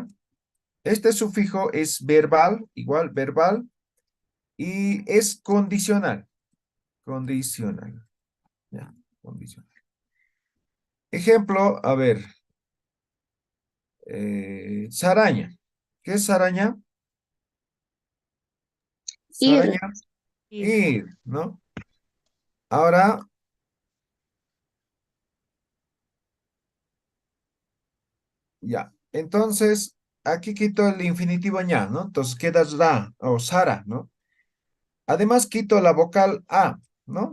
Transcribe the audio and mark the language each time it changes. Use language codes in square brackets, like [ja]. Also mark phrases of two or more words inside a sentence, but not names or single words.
[es] Este sufijo es verbal, igual verbal, y es condicional. Condicional, ¿ya? Condicional. Ejemplo, a ver, saraña. ¿Qué es saraña? Ir. Saraña, Ir. ir, ¿no? Ahora, ya. Entonces, aquí quito el infinitivo ña, ¿no? Entonces queda ra o sara, ¿no? Además, quito la vocal a, ¿no?